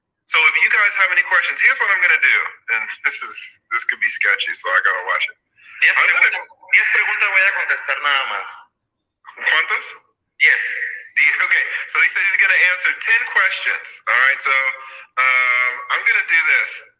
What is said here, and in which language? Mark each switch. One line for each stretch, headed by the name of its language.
English: So if you guys have any questions, here's what I'm gonna do. And this could be sketchy, so I gotta watch it.
Spanish: 10 preguntas voy a contestar nada más. ¿Cuántas? 10.
English: Okay, so he says he's gonna answer 10 questions. All right, so I'm gonna do this.